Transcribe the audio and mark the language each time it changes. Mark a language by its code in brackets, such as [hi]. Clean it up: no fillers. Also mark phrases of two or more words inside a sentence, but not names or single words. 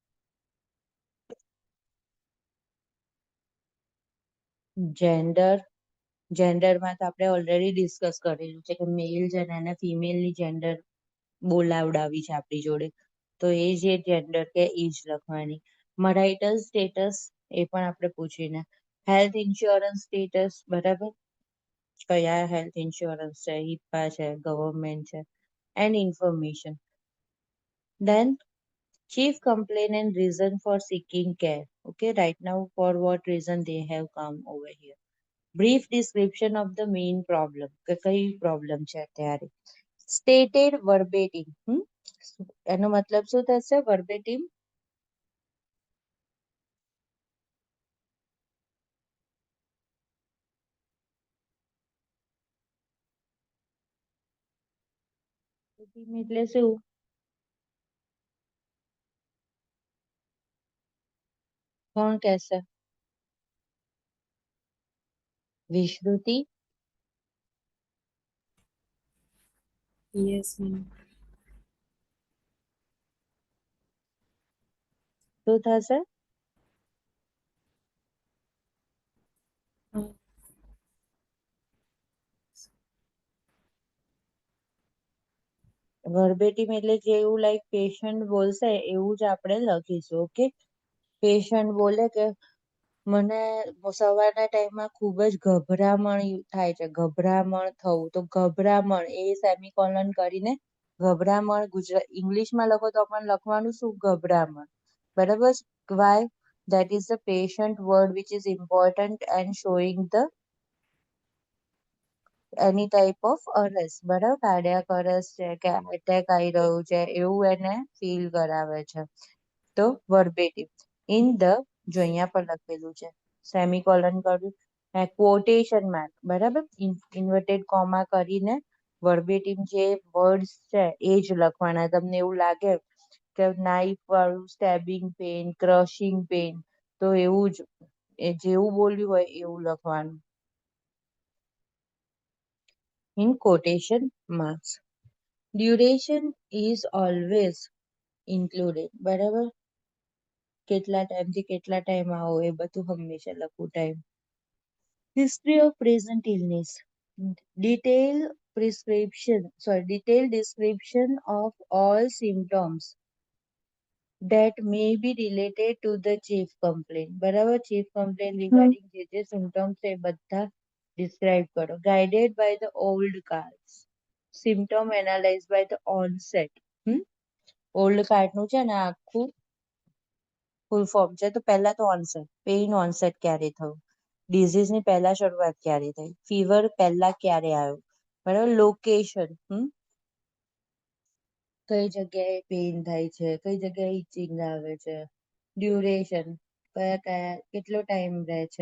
[gu] જેન્ડર, જેન્ડરમાં તો આપણે ઓલરેડી ડિસ્કસ કરેલું છે કે મેલ છે ને એને ફિમેલની જેન્ડર બોલાવડાવી છે આપણી જોડે, તો એ જે જેન્ડર કે એજ લખવાની. [en] marital status [gu] એ પણ આપણે પૂછીને. [en] health insurance status [gu] બરાબર, કયા [en] health insurance [gu] છે, હિપ્પા છે, ગવર્મેન્ટ છે, [en] and information. Then chief complaint and reason for seeking care. Okay, right now for what reason they have come over here. Brief description of the main problem. [gu] કે કઈ problem છે અત્યારે. [en] Stated verbatim. [gu] એનો મતલબ શું થશે verbatim? એટલે શું? કોણ કહેશે? વિશ્રુતિ? [en] Yes, ma'am. [gu] શું થશે? Uh, વર્બેટિમ એટલે જેવું લાઈક પેશન્ટ બોલશે એવું જ આપણે લખીશું. ઓકે, પેશન્ટ બોલે કે મને સવારના ટાઈમમાં ખૂબ જ ગભરામણ થાય છે, ગભરામણ થવું, તો ગભરામણ એ સેમિકોલન કરીને ગભરામણ ઇંગ્લિશમાં લખો તો પણ લખવાનું શું, ગભરામણ બરાબર. [en] વાય that is the patient word which is important and showing the any type of arrest, [gu] બરાબર, [en] cardiac arrest [gu] છે કે એટેક આવી રહ્યું છે એવું એને ફીલ કરાવે છે. તો [en] verbatim in the, [gu] જો અહીંયા પર લખેલું છે સેમિકોલન કર્યું, [en] quotation mark [gu] બરાબર, [en] inverted comma [gu] કરીને વર્બેટિમ જે વર્ડ્સ છે એ જ લખવાના. તમને એવું લાગે કે નાઇફ વાળું [en] stabbing pain, crushing pain, [gu] તો એવું જ એ જેવું બોલ્યું હોય એવું લખવાનું. [en] In quotation marks. Duration is always included. [gu] બરાબર, કેટલા ટાઈમથી કેટલા ટાઈમ આવો એ બધું હંમેશા લખવું ટાઈમ. [en] History of present illness. Detailed description of all symptoms that may be related to the chief complaint. [gu] બરાબર, [en] chief complaint [gu] regarding જે symptoms છે એ બધા describe કરો. [en] Guided by the old cards. Symptom analyzed by the onset. [gu] ઓલ્ડ કાર્ડનું છે ને આખું [en] full form [gu] છે, તો પહેલા તો ઓનસેટ, [en] pain onset [gu] ક્યારે થયું, ડિઝીઝની પહેલા શરૂઆત ક્યારે થઈ, ફીવર પહેલા ક્યારે આવ્યો બરાબર, લોકેશન, કઈ જગ્યાએ પેઇન થાય છે, કઈ જગ્યાએ ઇચિંગ આવે છે, ડ્યુરેશન, કયા કયા કેટલો ટાઈમ રહે છે